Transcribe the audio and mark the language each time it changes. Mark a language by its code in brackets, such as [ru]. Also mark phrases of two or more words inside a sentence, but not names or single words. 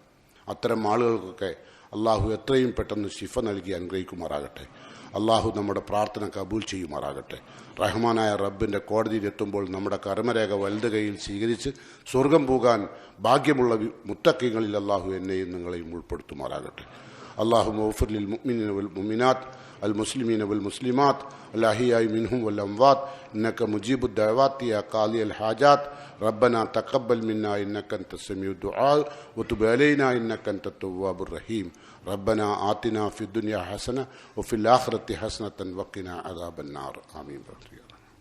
[ml] അത്തരം ആളുകൾക്കൊക്കെ അള്ളാഹു എത്രയും പെട്ടെന്ന് ശിഫ നൽകി അനുഗ്രഹിക്കുമാറാകട്ടെ. അള്ളാഹു നമ്മുടെ പ്രാർത്ഥന കബൂൽ ചെയ്യുമാറാകട്ടെ. റഹ്മാനായ റബ്ബിൻ്റെ കോടതിയിലെത്തുമ്പോൾ നമ്മുടെ കർമ്മരേഖ വലത് കൈയിൽ സ്വീകരിച്ച് സ്വർഗം പോകാൻ ഭാഗ്യമുള്ള മുത്തഖീങ്ങളിൽ അള്ളാഹു എന്നെയും നിങ്ങളെയും ഉൾപ്പെടുത്തുമാറാകട്ടെ. [ar] اللهم اغفر للمؤمنين والمؤمنات المسلمين والمسلمات الأحياء منهم والأموات إنك مجيب الدعوات يا قاضي الحاجات. ربنا تقبل منا إنك أنت السميع الدعاء وتب علينا إنك أنت التواب الرحيم. ربنا آتنا في الدنيا حسنة وفي الآخرة حسنة وقنا عذاب النار.